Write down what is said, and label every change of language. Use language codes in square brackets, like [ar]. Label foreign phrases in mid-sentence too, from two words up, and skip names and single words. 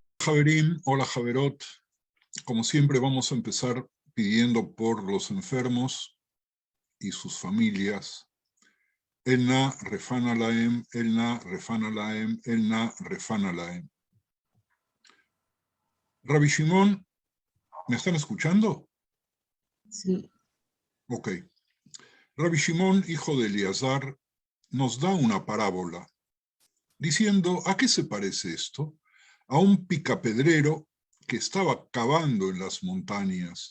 [es] Javerín, hola Javerot. Como siempre vamos a empezar pidiendo por los enfermos y sus familias. [he] אל נא רפא נא להם, אל נא רפא נא להם, אל נא רפא נא להם. [es] Rabbi Shimon, ¿me están escuchando? Sí. Ok. Rabbi Shimon, hijo de Eleazar, nos da una parábola, diciendo, ¿a qué se parece esto? A un picapedrero que estaba cavando en las montañas.